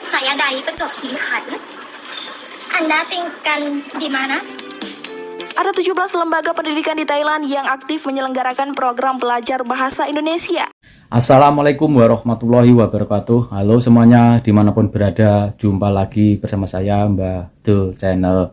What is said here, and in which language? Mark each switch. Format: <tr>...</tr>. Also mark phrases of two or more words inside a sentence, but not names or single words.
<id>Saya dari ประจวบ คีรีขันธ์ Anda tinggal di mana? Ada 17 lembaga pendidikan di Thailand yang aktif menyelenggarakan program belajar bahasa Indonesia.</id> <ar>السلام عليكم ورحمة الله وبركاته.</ar> <id>Halo semuanya dimanapun berada, jumpa lagi bersama saya Mbah Dul Channel.</id>